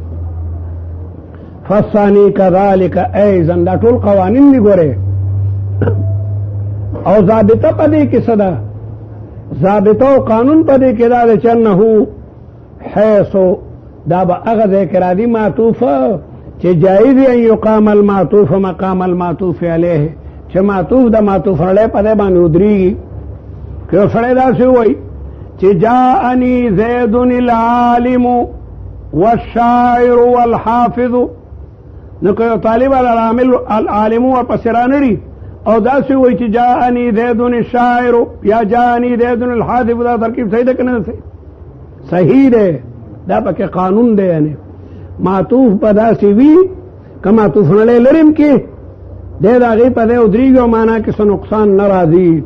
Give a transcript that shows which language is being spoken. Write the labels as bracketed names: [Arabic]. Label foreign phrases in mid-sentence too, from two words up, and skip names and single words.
[Arabic] فالثاني كذلك ايضا [Pashto] دا ټول قوانین دي ګوره او ضابطه پدې کې صدا ضابطه او قانون پدې کې دا چې [Arabic] انه حيث [Pashto] دا به هغه ذکر عادي معطوف چې [Arabic] جایز ان يقام المعطوف مقام المعطوف عليه [Pashto] چې معطوف د معطوف علیه پدې باندې ودرېږي که سړی داسې وایي چې [Arabic] جاءني زید العالم والشاعر والحافظ [Pashto] نو که طالب العالم ورپسې رانړي او داسې وایي چې [Arabic] جاءني زید الشاعر [Pashto] یا [Arabic] جاءني زید الحافظ، [Pashto] دا ترکیب صحیح ده که نه صحیح ده؟ دا پکې قانون دی. یعنی معطوف په داسې وي که معطوف نړۍ لرم کې دی د هغې په دی ودرېږي او معنا کې څه نقصان نه راځي.